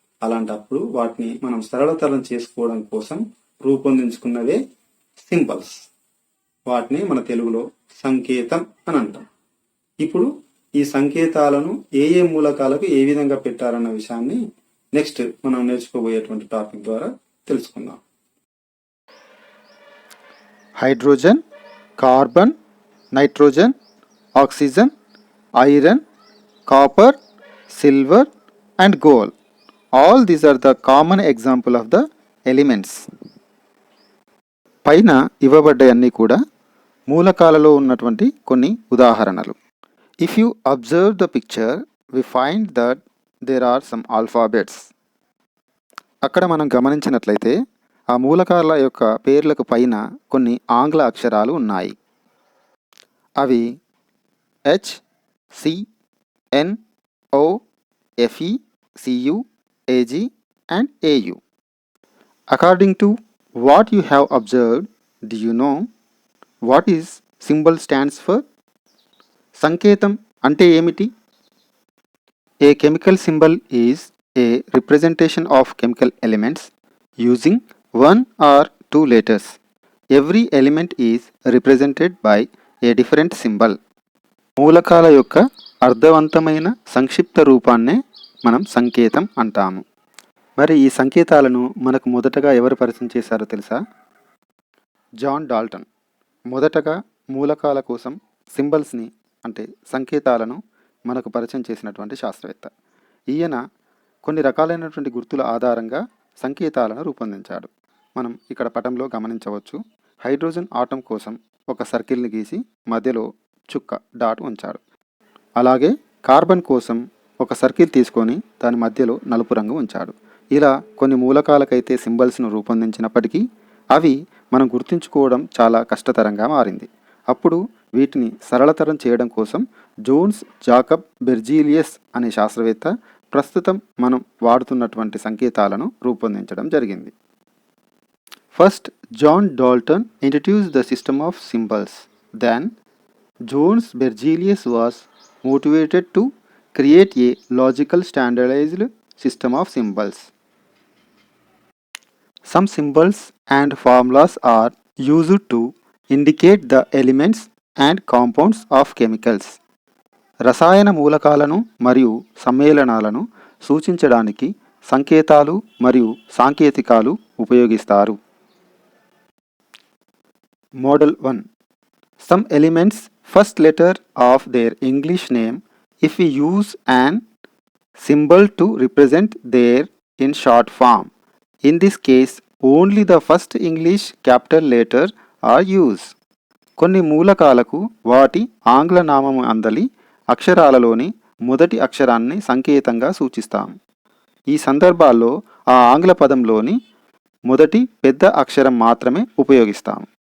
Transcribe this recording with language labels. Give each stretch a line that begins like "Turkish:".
Telugu: అలాంటప్పుడు వాటిని మనం సరళతరం చేసుకోవడం కోసం రూపొందించుకున్నవే సింబల్స్. వాటిని మన తెలుగులో సంకేతం అని అంటాం. ఇప్పుడు ఈ సంకేతాలను ఏ మూలకాలకు ఏ విధంగా పెట్టారన్న విషయాన్ని నెక్స్ట్ మనం నేర్చుకోబోయేటువంటి టాపిక్ ద్వారా తెలుసుకుందాం.
English: Hydrogen, carbon, nitrogen, oxygen, iron, copper, silver and gold. All these are the common example of the elements.
Telugu: పైన ఇవ్వబడ్డయన్నీ కూడా మూలకాలలో ఉన్నటువంటి కొన్ని ఉదాహరణలు.
English: If you observe the picture, we find that there are some alphabets.
Telugu: అక్కడ మనం గమనించినట్లయితే ఆ మూలకాల యొక్క పేర్లకు పైన కొన్ని ఆంగ్ల అక్షరాలు ఉన్నాయి.
English: అవి H, C, N, O, F, E, C, U, A, G and A, U. According to what you have observed, do you know what is symbol stands for?
Telugu: సంకేతం అంటే ఏమిటి?
English: A chemical symbol is a representation of chemical elements using one or two letters. Every element is represented by a different symbol.
Telugu: మూలకాల యొక్క అర్థవంతమైన సంక్షిప్త రూపాన్నే మనం సంకేతం అంటాము. మరి ఈ సంకేతాలను మనకు మొదటగా ఎవరు పరిచయం చేశారో తెలుసా? జాన్ డాల్టన్ మొదటగా మూలకాల కోసం సింబల్స్ని అంటే సంకేతాలను మనకు పరిచయం చేసినటువంటి శాస్త్రవేత్త. ఈయన కొన్ని రకాలైనటువంటి గుర్తుల ఆధారంగా సంకేతాలను రూపొందించాడు. మనం ఇక్కడ పటంలో గమనించవచ్చు. హైడ్రోజన్ ఆటం కోసం ఒక సర్కిల్ని గీసి మధ్యలో చుక్క డాట్ ఉంచాడు. అలాగే కార్బన్ కోసం ఒక సర్కిల్ తీసుకొని దాని మధ్యలో నలుపు రంగు ఉంచాడు. ఇలా కొన్ని మూలకాలకైతే సింబల్స్ను రూపొందించినప్పటికీ అవి మనం గుర్తుంచుకోవడం చాలా కష్టతరంగా మారింది. అప్పుడు వీటిని సరళతరం చేయడం కోసం జోన్స్ జాకబ్ బెర్జీలియస్ అనే శాస్త్రవేత్త ప్రస్తుతం మనం వాడుతున్నటువంటి సంకేతాలను రూపొందించడం జరిగింది.
English: First, John Dalton introduced the system of symbols. Then Jones Berzelius was motivated to create a logical standardized system of symbols. Some symbols and formulas are used to indicate the elements and compounds of chemicals.
Telugu: రసాయన మూలకాలను మరియు సమ్మేళనాలను సూచించడానికి సంకేతాలు మరియు సాంకేతికాలు ఉపయోగిస్తారు.
English: Model 1. Some elements first letter of their English name, if we use an symbol to represent their in short form. In this case, only the first English capital letter are use.
Telugu: కొన్ని మూలకాలకు వాటి ఆంగ్ల నామము అందలి అక్షరాలలోని మొదటి అక్షరాన్ని సంకేతంగా సూచిస్తాం. ఈ సందర్భాల్లో ఆ ఆంగ్ల పదంలోని మొదటి పెద్ద అక్షరం మాత్రమే ఉపయోగిస్తాం.